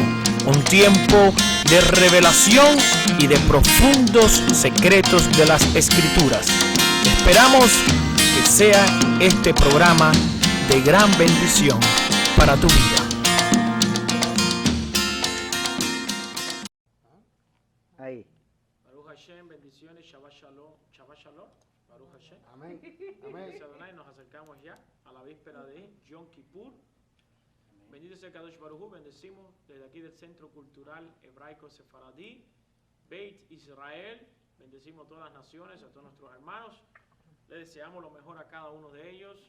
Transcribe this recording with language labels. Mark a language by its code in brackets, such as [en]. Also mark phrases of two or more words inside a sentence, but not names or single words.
[es] Un tiempo de revelación y de profundos secretos de las Escrituras. Esperamos que sea este programa de gran bendición para tu vida. Ahí. [he] ברוך השם, bendiciones, שבת שלום, שבת שלום, ברוך השם. [es] Amén. Gracias a Adonai, nos acercamos ya a la víspera de Yom Kippur. Bendito sea [he] קדוש ברוך הוא, [es] bendecimos desde aquí del Centro Cultural Hebraico Sefaradí, Beit Israel, bendecimos a todas las naciones, a todos nuestros hermanos, les deseamos lo mejor a cada uno de ellos.